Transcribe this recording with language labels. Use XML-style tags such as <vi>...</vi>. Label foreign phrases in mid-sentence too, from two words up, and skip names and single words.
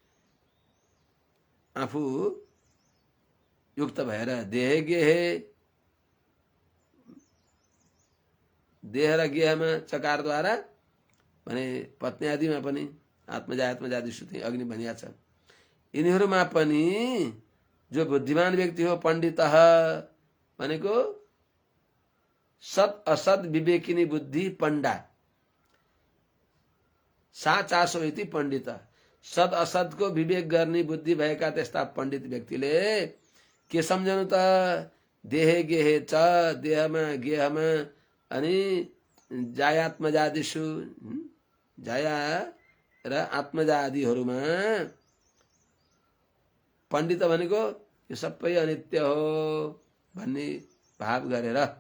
<ne>आफू युक्त भएर देह र गेहमा चकारद्वारा भने पत्नी आदिमा पनि आत्मजा आत्मजादिषु अग्नि भनिया छ। यिनीहरूमा पनि जो बुद्धिमान व्यक्ति हो, पण्डित भनेको</ne> <sa>सत असत विवेकिनी बुद्धि पण्डा, सा चासो इति पण्डित,</sa> <ne>सत असतको विवेक गर्ने बुद्धि भएका त्यस्ता पण्डित व्यक्तिले के सम्झनु त?</ne> <sa>देहे गेहे च,</sa> <ne>देहमा गेहमा अनि जायात्मजादिषु, जाया र आत्मजादिहरूमा पण्डित भनेको यो सबै अनित्य हो भन्ने भाव गरेर,</ne>